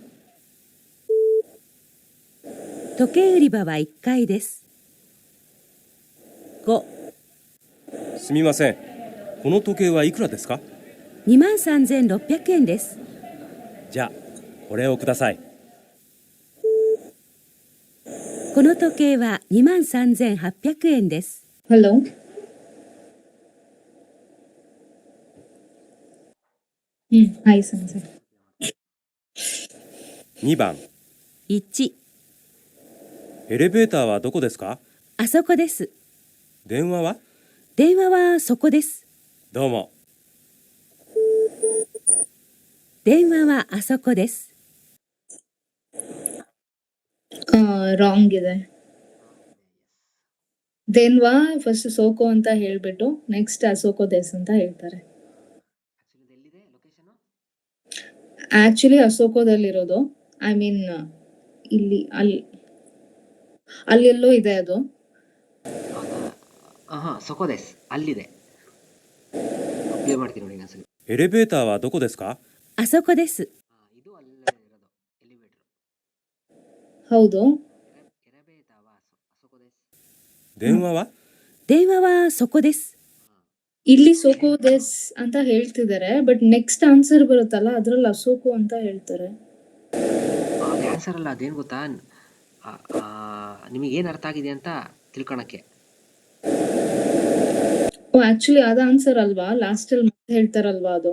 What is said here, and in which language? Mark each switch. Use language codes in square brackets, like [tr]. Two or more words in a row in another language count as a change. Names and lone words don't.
[ja] 時計売り場は1階です。5、すみません。この時計はいくらですか 23,600円です。じゃあ、これをください。この時計は23,800円です。 [en] Hello. Hi ಸನ್ಸರ್. [ja] 2 番。 1、エレベーターはどこですか？あそこです。電話は？電話はそこです。どうも。電話はあそこです。 [kn] ರಾಂಗ್ ಇದೆ. ದೇನ್ವಾ ಫಸ್ಟ್ ಸೋಕೋ ಅಂತ ಹೇಳ್ಬಿಟ್ಟು ನೆಕ್ಸ್ಟ್ [ja] あそこです [kn] ಅಂತ ಹೇಳ್ತಾರೆ. ಆಕ್ಚುಲಿ ಅಸೋಕೋದಲ್ಲಿರೋದು, [en] I mean [kn] ಇಲ್ಲಿ ಅಲ್ಲೆಲ್ಲೋ ಇದೆ ಅದು. [ja] そこです [kn] ಅಲ್ಲಿದೆ. ಪ್ಲೇ ಮಾಡ್ತೀನಿ ನೋಡಿ ಇನ್ನೊಂದ್ಸಲಿ. [ja] エレベーターはどこですか？あそこです。 [kn] ಇದು ಅಲ್ಲೇ ಇರೋದು ಎಲಿವೇಟರ್. ಹೌದು. [ja] エレベーターはあそこです。電話は？電話はそこです。 [kn] ಇಲ್ಲಿ [ja] そこです [kn] ಅಂತ ಹೇಳ್ತಿದ್ದಾರೆ, ಬಟ್ [en] next answer [kn] ಬರುತ್ತಲ್ಲ ಅದ್ರಲ್ಲಿ ಅಸೋಕೋ ಅಂತ ಹೇಳ್ತಾರೆ. ಅದು ಆನ್ಸರ್ ಅಲ್ಲ, ಅದೇನು ಗೊತ್ತಾ, ನಿಮಗೇನು ಅರ್ಥ ಆಗಿದೆ ಅಂತ ತಿಳ್ಕೊಳಕ್ಕೆ. ಓ ಆಕ್ಚುಲಿ ಅದ ಆನ್ಸರ್ ಅಲ್ವಾ, ಲಾಸ್ಟ್ ಅಲ್ಲಿ ಮತ್ತೆ ಹೇಳ್ತಾರಲ್ವಾ ಅದು.